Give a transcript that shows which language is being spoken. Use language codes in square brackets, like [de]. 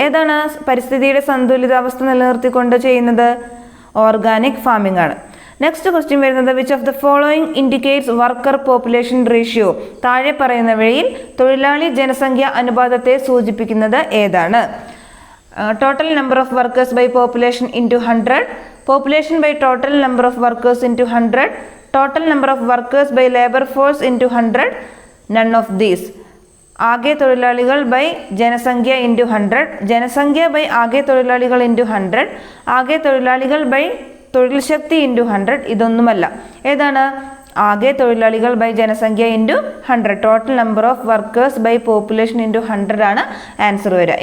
[ml] ഏതാണ് പരിസ്ഥിതിയുടെ സന്തുലിതാവസ്ഥ നിലനിർത്തിക്കൊണ്ട് ചെയ്യുന്നത്? ഓർഗാനിക് ഫാമിംഗ് ആണ്. നെക്സ്റ്റ് ക്വസ്റ്റ്യൻ വരുന്നത്: [en] Which of the following indicates worker population ratio? [ml] താഴെ പറയുന്നവയിൽ തൊഴിലാളി ജനസംഖ്യ അനുപാതത്തെ സൂചിപ്പിക്കുന്നത് ഏതാണ്? [en] Total number of workers by population into 100, population by total number of workers into 100, total number of workers by labor force into 100, none of these. [ml] ആകെ തൊഴിലാളികൾ by ജനസംഖ്യ into 100, ജനസംഖ്യ ബൈ ആകെ തൊഴിലാളികൾ ഇൻറ്റു 100, ആകെ തൊഴിലാളികൾ ബൈ തൊഴിൽ ശക്തി ഇൻറ്റു 100, ഇതൊന്നുമല്ല. ഏതാണ്? ആകെ തൊഴിലാളികൾ ബൈ ജനസംഖ്യ into 100, [en] total number of workers by population into 100 [ml] ആണ് ആൻസർ വരിക.